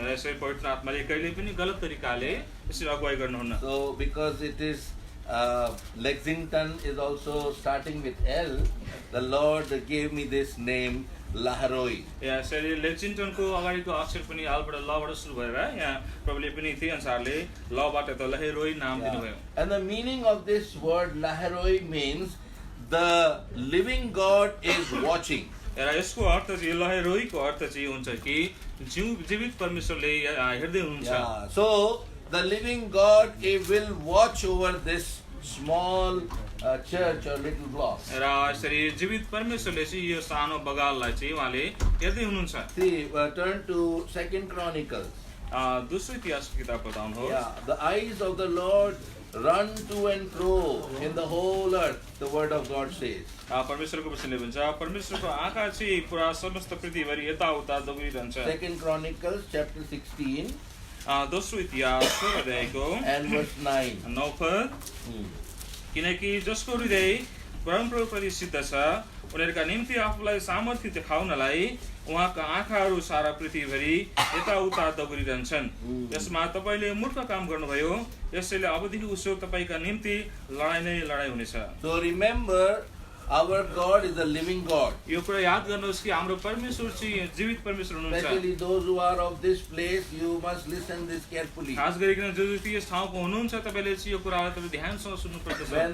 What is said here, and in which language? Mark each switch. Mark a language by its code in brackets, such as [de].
[ne] यसै पवित्र आत्माले कहिले पनि गलत तरिकाले यसरी अगुवाई गर्नुहुन्न [en] So because it is Lexington is also starting with L, the Lord gave me this name Laharoi. [ne] यहाँ यसरी लेक्जिङटनको अगाडिको अक्षर पनि अलबाट लबाट सुरु भएर यहाँ प्रभुले पनि त्यही अनुसारले लबाट त लहेरोई नाम दिनुभयो [en] And the meaning of this word Laharoi means the living God is watching. [ne] र यसको अर्थ चाहिँ लहेरोईको अर्थ चाहिँ हुन्छ कि जीवित परमेश्वरले हेर्दै हुनुहुन्छ [en] Yeah. So the living God will watch over this small church or little block. [ne] र यसरी जीवित परमेश्वरले चाहिँ यो सानो बगाललाई चाहिँ उहाँले हेर्दै हुनुहुन्छ [en] See, turn to 2 Chronicles. [ne] दोस्रो इतिहासको किताब पढाउनुहोस् [en] Yeah, the eyes of the Lord run to and fro in the whole earth, the word of God says. [ne] परमेश्वरको वचनले भन्छ परमेश्वरको आँखा चाहिँ पुरा समस्त पृथ्वीभरि यताउता दौडिरहन्छ [en] 2 Chronicles chapter 16 [ne] दोस्रो इतिहासको अध्यायको [en] and verse 9. [ne] 9 पद किनकि जसको हृदय परमप्रभुप्रति सिद्ध छ, उनीहरूका निम्ति आफूलाई सामर्थ्य देखाउनलाई उहाँका आँखाहरू सारा पृथ्वीभरि यताउता दगुरिरहन्छन्। यसमा तपाईले मूर्ख काम गर्नुभयो, यसैले अबदेखि उसो तपाईका निम्ति लडाई नै लडाई हुनेछ। [en] So remember, our God is a living God. [ne] यो कुरा याद गर्नुहोस् कि हाम्रो परमेश्वर चाहिँ जीवित परमेश्वर हुनुहुन्छ। [en] Especially those who are of this place, you must listen this carefully. [ne] खास गरिकन जो जो यस ठाउँको हुनुहुन्छ तपाईले चाहिँ यो कुरालाई तपाईले ध्यानसँग सुन्नुपर्दछ।